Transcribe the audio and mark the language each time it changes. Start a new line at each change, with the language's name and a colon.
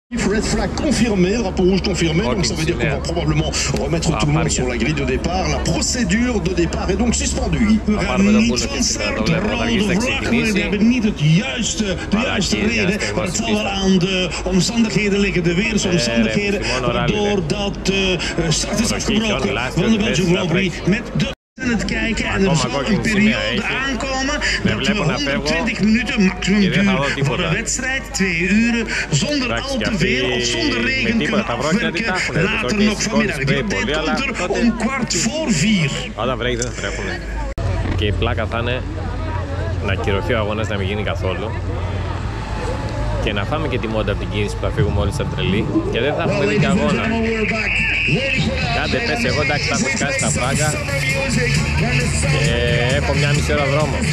English: Red flag
French: confirmé, drapeau rouge confirmé, donc ça veut dire qu'on va probablement remettre tout le monde sur la grille de départ. La procédure de départ est donc suspendue.
Dutch: We gaan niet van start, de rode vlag, we hebben niet de juiste reden, maar het zal wel aan de omstandigheden liggen, de weersomstandigheden, waardoor dat start is afgebroken van de Belgian Grand Prix met de aan het kijken en er zal een periode aankomen dat we 120 minuten maximum duur voor een wedstrijd, 2 uren, zonder al te veel of zonder regen kunnen afwerken. Later nog vanmiddag. De update komt er om 3:15.
Greek: Όταν βρέχει δεν θα τρέχουν. Και η πλάκα θα είναι να ακυρωθεί ο αγώνας, να μην γίνει καθόλου. Και να φάμε και τη μόντα από την κίνηση που θα φύγουμε όλοι σαν τρελοί και δεν θα έχουμε δει και αγώνα. Κάντε πες, εγώ εντάξει θα έχω σκάσει τα φράγκα και έχω 1,5 ώρα δρόμο.